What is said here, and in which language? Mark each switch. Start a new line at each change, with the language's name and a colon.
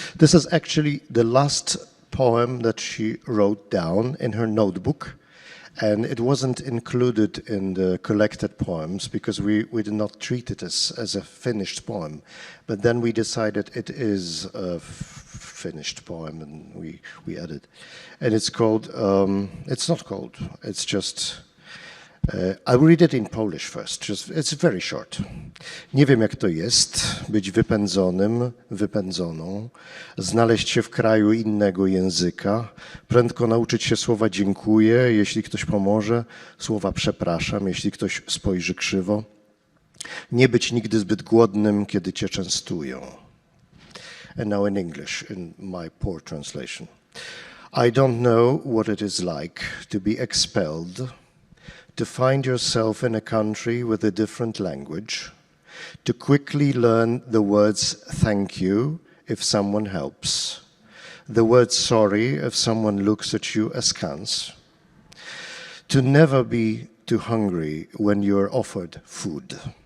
English: This is actually the last poem that she wrote down in her notebook, and it wasn't included in the collected poems because we did not treat it as a finished poem. But then we decided it is a finished poem, and we added. And it's called, it's not called, it's just, I'll read it in Polish first, it's very short.
Polish: Nie wiem jak to jest, być wypędzonym, wypędzoną, znaleźć się w kraju innego języka, prędko nauczyć się słowa dziękuję, jeśli ktoś pomoże, słowa przepraszam, jeśli ktoś spojrzy krzywo, nie być nigdy zbyt głodnym, kiedy cię częstują.
English: And now in English, in my poor translation. I don't know what it is like to be expelled, to find yourself in a country with a different language, to quickly learn the words thank you if someone helps, the word sorry if someone looks at you askance, to never be too hungry when you're offered food.